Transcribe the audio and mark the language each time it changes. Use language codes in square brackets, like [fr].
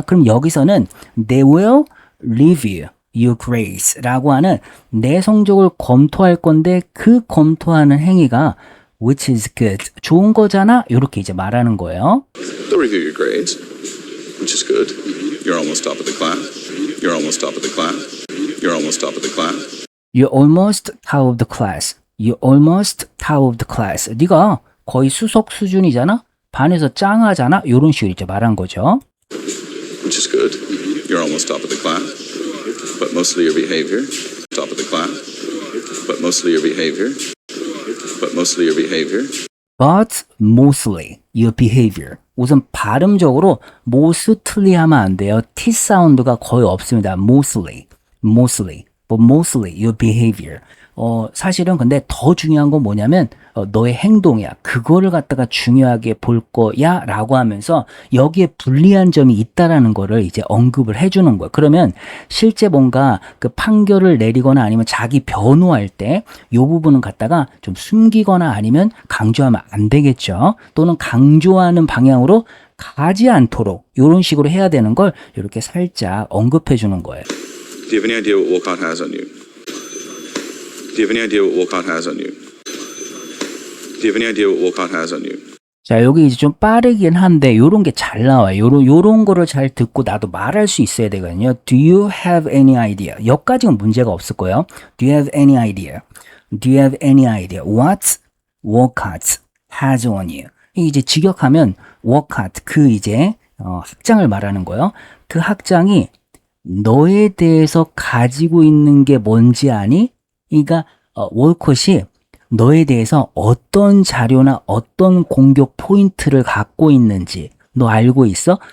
[ko] 그럼 여기서는 [en] they will review your grades [ko] 라고 하는 내 성적을 검토할 건데 그 검토하는 행위가 [en] which is good. [ko] 좋은 거잖아. 이렇게 이제 말하는 거예요. [en] They'll review your grades, which is good. You're almost top of the class. You're almost top of the class. You're almost top of the class. You're almost top of the class. You're almost top of the class. [ko] 네가 거의 수석 수준이잖아. 반에서 짱하잖아. 이런 식으로 이제 말한 거죠. [en] Which is good. You're almost top of the class. But mostly your behavior, top of the class. But mostly your behavior. But mostly your behavior. But mostly your behavior. [ko] 우선 발음적으로 mostly 하면 안 돼요. T 사운드가 거의 없습니다. [en] Mostly. But mostly your behavior. [ko] 사실은 근데 더 중요한 건 뭐냐면 너의 행동이야. 그거를 갖다가 중요하게 볼 거야 라고 하면서 여기에 불리한 점이 있다라는 거를 이제 언급을 해주는 거야. 그러면 실제 뭔가 그 판결을 내리거나 아니면 자기 변호할 때 이 부분은 갖다가 좀 숨기거나 아니면 강조하면 안 되겠죠. 또는 강조하는 방향으로 가지 않도록 이런 식으로 해야 되는 걸 이렇게 살짝 언급해 주는 거예요. [en] Do you have any idea what Wolcott has on you? Do you have any idea what Wolcott has on you? Do you have any idea what Wolcott has on you? [ko] 자, 여기 이제 좀 빠르긴 한데 요런 게 잘 나와요. 요런 거를 잘 듣고 나도 말할 수 있어야 되거든요. [en] Do you have any idea? [ko] 여기까지는 문제가 없을 거예요. [en] Do you have any idea? Do you have any idea what Wolcott has on you? [ko] 이제 직역하면 Wolcott 그 이제 학장을 말하는 거예요. 그 학장이 너에 대해서 가지고 있는 게 뭔지 아니? 그러니까 월컷이 너에 대해서 어떤 자료나 어떤 공격 포인트를 갖고 있는지 너 알고 있어?